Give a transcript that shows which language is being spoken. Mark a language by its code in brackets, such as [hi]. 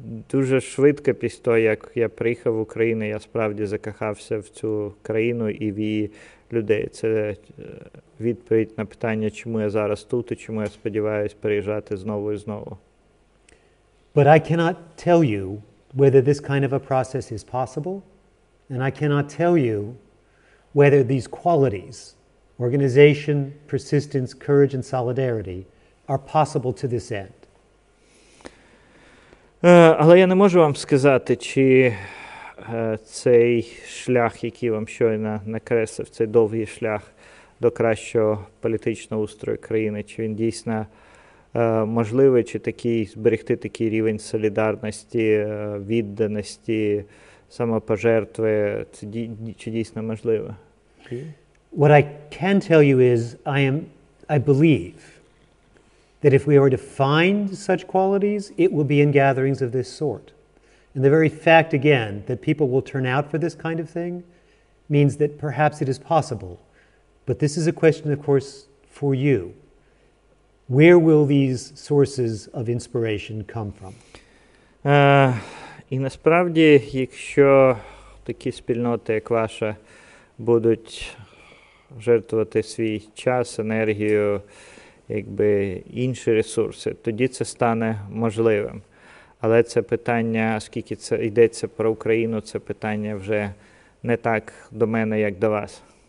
[uk] Дуже швидко після того, як я приїхав в Україну, я справді закохався в цю країну і в її людей. Це відповідь на питання, чому я зараз тут і чому я сподіваюся приїжджати знову і знову. [en] But I cannot tell you whether this kind of a process is possible, and I cannot tell you whether these qualities, organization, persistence, courage, and solidarity, are possible to this end. [uk] Але я не можу вам сказати, чи цей шлях, який вам щойно накреслив, цей довгий шлях до кращого політичного устрою країни, чи він дійсно можливий, чи зберегти такий рівень солідарності, відданості, самопожертви, чи дійсно можливо? [en] What I can tell you is I believe that if we are to find such qualities, it will be in gatherings of this sort. And the very fact, again, that people will turn out for this kind of thing means that perhaps it is possible. But this is a question, of course, for you. Where will these sources of inspiration come from? [uk] І насправді, якщо такі спільноти, як ваша, будуть жертвувати свій час, енергію, інші ресурси, тоді це стане можливим. Але це питання, оскільки це йдеться про Україну, це питання вже не так до мене, як до вас.